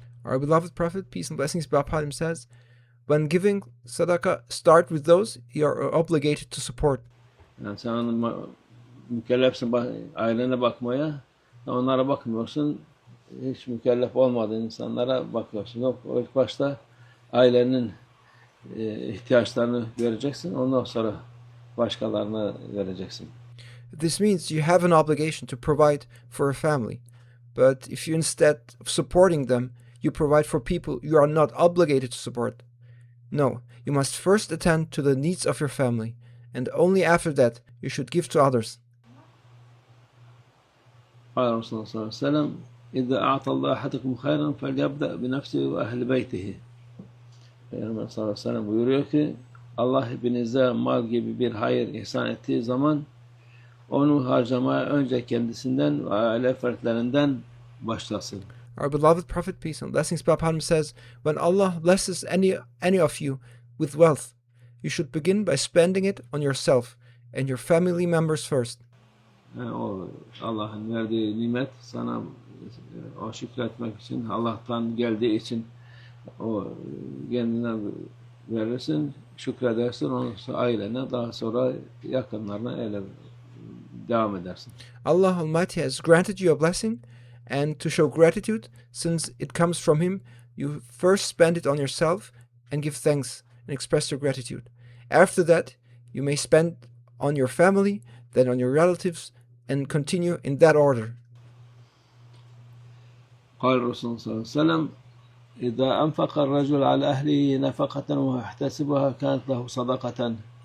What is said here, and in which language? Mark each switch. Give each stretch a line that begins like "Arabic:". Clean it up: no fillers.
English: Our beloved Prophet, peace and blessings be upon him, says, when giving sadaqah, start with those you are obligated to support.
Turkish: Yani sen mükellefsin ailene bakmaya, onlara bakmıyorsun, hiç mükellef olmadığın insanlara bakıyorsun. Yok, ilk başta ailenin ihtiyaçlarını göreceksin, ondan sonra başkalarına vereceksin.
English: This means you have an obligation to provide for a family, but if you, instead of supporting them, you provide for people you are not obligated to support. No, you must first attend to the needs of your family, and only after that you should give to others.
Arabic: قال
Turkish: Resulullah sallallahu aleyhi ve sellem
Arabic: إذا أعطى الله أحدكم خيرا فليبدأ بنفسه وأهل بيته.
Turkish: Peygamber sallallahu aleyhi ve sellem buyuruyor ki Allah hepinize mal gibi bir hayır ihsan ettiği zaman onu harcamaya önce kendisinden ve aile fertlerinden başlasın.
English: Our beloved Prophet, peace and blessings be upon him, says, when Allah blesses any of you with wealth, you should begin by spending it on yourself and your family members first.
Turkish: Yani o Allah'ın verdiği nimet sana o şükretmek için, Allah'tan geldiği için o kendine verirsin, şükredersin, ondan sonra ailene, daha sonra yakınlarına öyle devam edersin.
English: Allah Almighty has granted you a blessing, and to show gratitude, since it comes from Him, you first spend it on yourself and give thanks and express your gratitude. After that, you may spend on your family, then on your relatives, and continue in that order.
Arabic: قال الرسول صلى الله عليه وسلم إذا أنفق الرجل على أهله نفقة ويحتسبها كانت له صدقة.